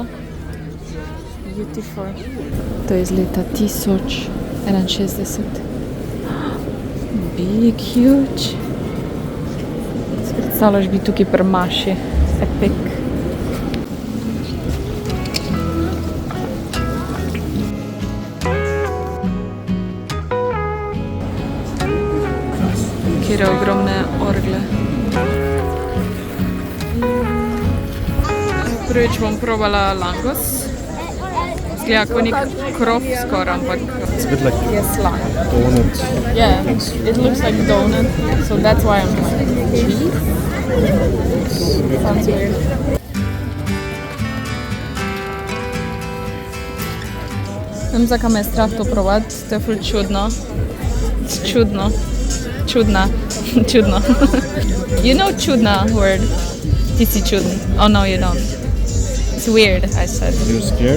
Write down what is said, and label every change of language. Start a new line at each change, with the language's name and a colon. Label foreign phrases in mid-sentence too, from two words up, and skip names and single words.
Slovenian: Beautiful. To je iz leta 1061.
English: Big, huge.
Slovenian: Predstavljaš bi tukaj pri maši. Epic. Kjer je ogromne orgle. Prvič bom probala langos. Zgleda kot nek krof skoraj, ampak je slan.
English: Donut. Yeah, it looks like donut, so that's why I'm like, cheese? Sounds weird.
Slovenian: Vem, zakaj me je strah to probati, to je ful čudno. Čudno. Čudna. Čudno.
English: You know čudna word?
Slovenian: Ti si čuden.
English: Oh no, you don't. It's weird, I said. You're scared?